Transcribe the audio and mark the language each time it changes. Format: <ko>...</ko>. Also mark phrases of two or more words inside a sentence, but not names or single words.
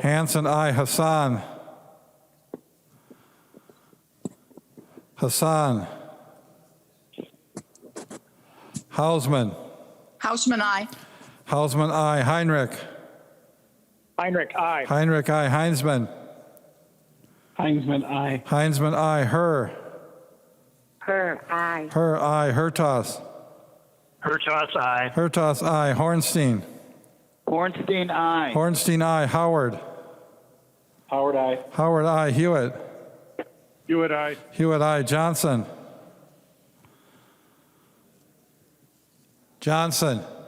<en>Hanson, aye. Hassan. Hassan. Hausman. Hausman, aye. Hausman, aye. Heinrich. Heinrich, aye. Heinrich, aye. Heinzman. Heinzman, aye. Heinzman, aye. Her. Her, aye. Her, aye. Hertos. Hertos, aye. Hertos, aye. Hornstein. Bornstein, aye. Hornstein, aye. Howard. Howard, aye. Howard, aye. Hewitt. Hewitt, aye. Hewitt, aye. Johnson. Johnson.</en>